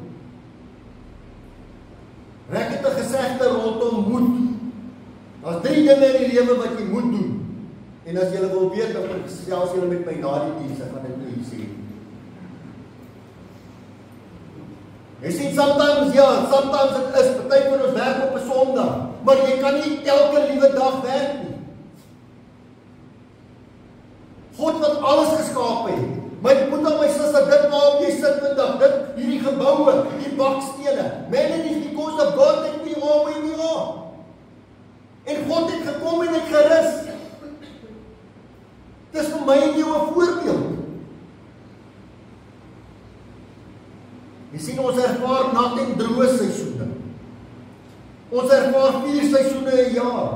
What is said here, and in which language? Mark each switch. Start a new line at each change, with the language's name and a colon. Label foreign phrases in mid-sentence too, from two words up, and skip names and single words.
Afrikaans: Ek het 'n gesegde rondom moed. Daar's 3 dinge in die lewe wat jy moet doen. En as jy wil weet, dan gesels jy met my na die diens, ek gaan dit nou sê. Jy sien,
English: sometimes it is,
Afrikaans: party van ons werk op 'n Sondag, maar jy kan nie elke liewe dag werk nie. God wat alles geskaap het, my broer, my suster, dit waarop jy sit vandag, hierdie geboue, die bakstene, man,
English: it is because of God that we are where we are.
Afrikaans: En God het gekom en het gerus. Dis vir my en jou 'n voorbeeld. Jy sien, ons ervaar nat en droë seisoene. Ons ervaar 4 seisoene 'n jaar.